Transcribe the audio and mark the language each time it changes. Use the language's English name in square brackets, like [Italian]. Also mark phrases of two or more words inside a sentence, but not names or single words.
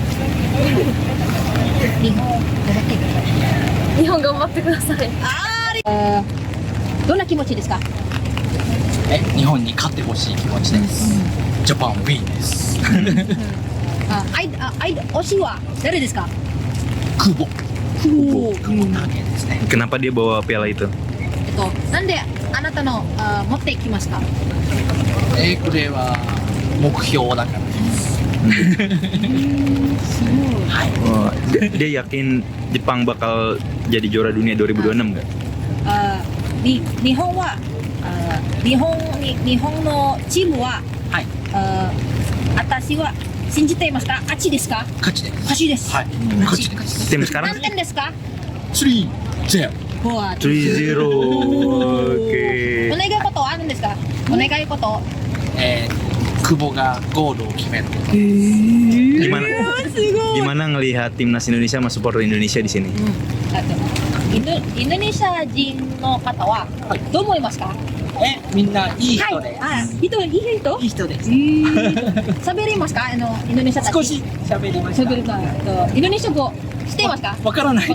[Japanese] 日本頑張ってください。どんな気持ちですか？日本に勝ってほしい気持ちです。 [English] Japan win [Japanese] です。推しは誰ですか？久保だけですね。 [Indonesian] Kenapa dia bawa piala itu? [Japanese] なんであなたの持ってきますか？これは目標だからです。 [Indonesian] Dia yakin Jepang bakal jadi juara dunia 2026 nggak? [Japanese] 日本は日本のチームは、私は信じていますか？勝ちですか？勝ちです。勝ちです。はい。勝ちです。 [Indonesian] Tim sekarang [Japanese] 何点ですか 3-0。 [Indonesian] 3-0. Oke. [Japanese] お願い事はあるんですか？お願い事。久保がゴールを決める。 [Indonesian] Gimana ngelihat timnas Indonesia sama supporter Indonesia di sini? [Japanese] インドネシア人の方はどう思いますか？みんないい人で。いい人いい人です。喋りますか？インドネシアたち。少し喋りました。喋るか。インドネシア語知っていますか？わからないです。